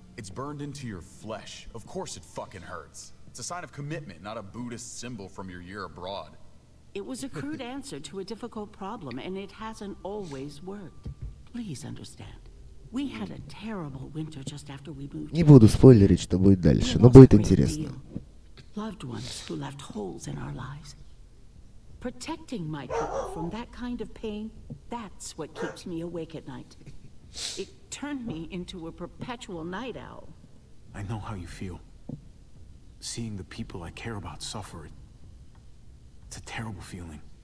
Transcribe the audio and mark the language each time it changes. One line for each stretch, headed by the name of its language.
English: It's burned into your flesh. Of course it fucking hurts. It's a sign of commitment, not a Buddhist symbol from your year abroad. It was a crude answer to a difficult problem, and it hasn't always worked. Please understand. We had a terrible winter just after we moved.
Russian: Не буду спойлерить, что будет дальше, но будет интересно.
English: Loved ones who left holes in our lives. Protecting my people from that kind of pain, that's what keeps me awake at night. It turned me into a perpetual night owl. I know how you feel. Seeing the people I care about suffer, it's a terrible feeling.